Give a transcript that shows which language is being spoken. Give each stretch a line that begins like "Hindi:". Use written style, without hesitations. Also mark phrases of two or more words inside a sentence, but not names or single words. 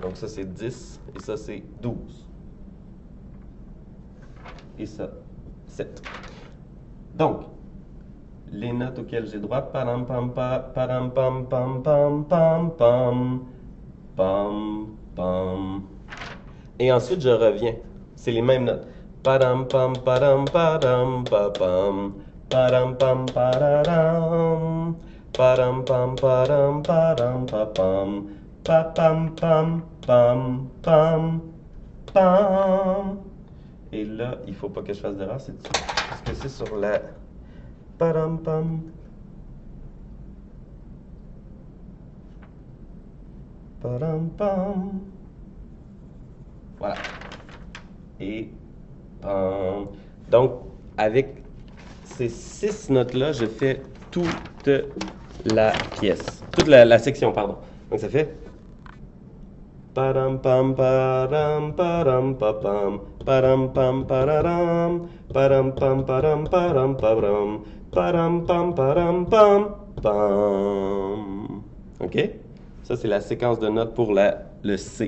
French: Donc ça, c'est 10 et ça, c'est 12. Et ça, 7. Donc, les notes auxquelles j'ai droit, param pam pam pam pam pam pam pam pam pam pam. Et ensuite, je reviens. C'est les mêmes notes. Param pam param param pam param pam pararam. Param pam param param pam pam pam pam pam pam. Et là, il faut pas que je fasse d'erreur, c'est parce que c'est sur la param pam. Param pam. Voilà. Et pam. Donc, avec ces 6 notes-là, je fais toute la pièce. toute la section, pardon. Donc ça fait padam pam padam padam papam padam pam pararam padam pam padam padam padam padam pam padam pam pam. OK? Ça c'est la séquence de notes pour le C.